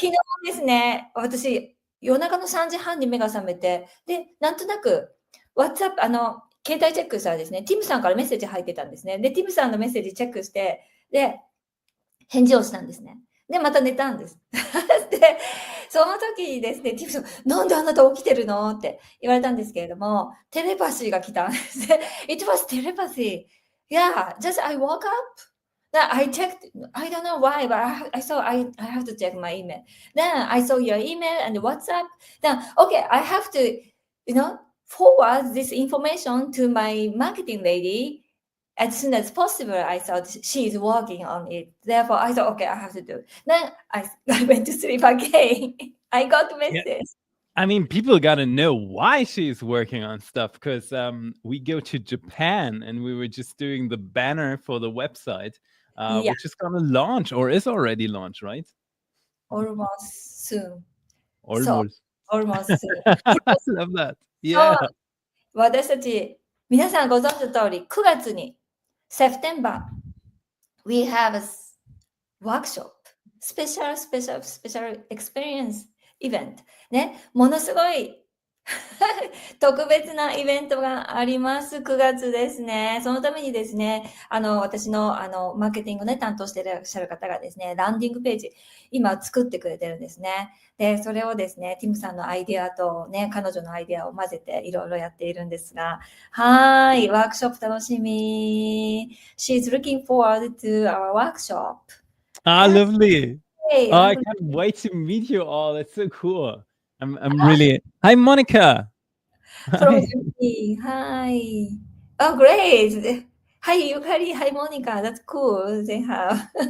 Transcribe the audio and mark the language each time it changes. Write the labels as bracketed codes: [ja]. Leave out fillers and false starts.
[ja] 昨日ですね、私、夜中の3時半に目が覚めて、で、なんとなく、WhatsApp、携帯チェックしたらですね、ティムさんからメッセージ入ってたんですね。で、ティムさんのメッセージチェックして、で、返事をしたんですね。で、また寝たんです。で、その時にですね、ティムさん、なんであなた起きてるのって言われたんですけれども、テレパシーが来たんですね。 [en] It was telepathy. Yeah, just I woke up. That I checked, I don't know why, but I saw I have to check my email. Then I saw your email and WhatsApp. Then, okay, I have to, forward this information to my marketing lady as soon as possible. I thought she is working on it. Therefore, I thought, okay, I have to do it. Then I went to sleep again. I got a message. Yeah. I mean, people got to know why she's working on stuff because we go to Japan and we were just doing the banner for the website, Yeah, which is going to launch or is already launched, right? almost soon. So, Almost. almost soon. I love that. [ja] そう [en] Yeah. [ja] 私たち、皆さんご存知の通り、9月に、 [en] September, we have a workshop, special experience event. [ja] ね、ものすごい特別なイベントがあります。 9月ですね。そのためにですね、私の、マーケティングね、担当していらっしゃる方がですね、ランディングページ、今作ってくれてるんですね。で、それをですね、ティムさんのアイデアとね、彼女のアイデアを混ぜていろいろやっているんですが、ワークショップ楽しみ。 [en] She's looking forward to our workshop. Ah, lovely. Hey, Oh, I can't wait to meet you all. That's so cool. I'm really. Hi, Monica. from Hi. Germany. Hi. Oh, great. Hi, Yukari. Hi, Monica. That's cool. They have.